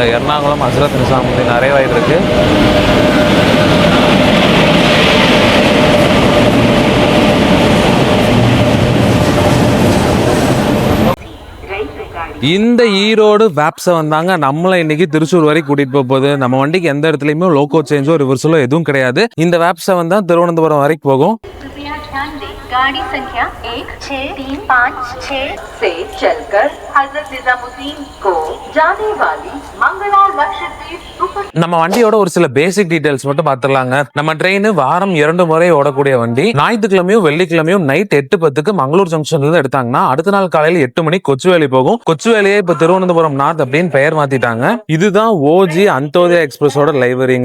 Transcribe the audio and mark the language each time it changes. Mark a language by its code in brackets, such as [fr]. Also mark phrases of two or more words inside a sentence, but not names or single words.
[ta] எர்ணாகுளம் ஹஸ்ரத் நிசாமுதீன் அரைவாயில் இருக்கு. இந்த ஈரோடு வேப்ஸை வந்தாங்க நம்மள இன்னைக்கு திருச்சூர் வரைக்கும் கூட்டிட்டு போகுது. நம்ம வண்டிக்கு எந்த இடத்துலயுமே [en] loco change [ta] ரிவர்சலோ எதுவும் கிடையாது. இந்த வேப்ஸை வந்தா திருவனந்தபுரம் வரைக்கும் போகும். [hi] गाड़ी संख्या 16356 से चलकर हजरत निजामुद्दीन को जाने वाली मंगला लक्षद्वीप सुपर. [ta] நம்ம வண்டியோட ஒரு சில [en] basic details [ta] மட்டும் பார்த்துடலாங்க. நம்ம ட்ரெயின் வாரம் 2 முறை ஓடக்கூடிய வண்டி. ஞாயிற்றுக்கிழமையும் வெள்ளிக்கிழமையும் நைட் 8:10 மங்களூர் ஜங்ஷன்ல இருந்து எடுத்தாங்கன்னா அடுத்த நாள் காலையில 8 மணிக்கு கொச்சுவேலி போகும். கொச்சுவேலியே இப்ப திருவனந்தபுரம் நார்த் அப்படின்னு பெயர் மாத்திட்டாங்க. இதுதான் ஓஜி அந்தோதயா எக்ஸ்பிரஸோட லைவரிங்க.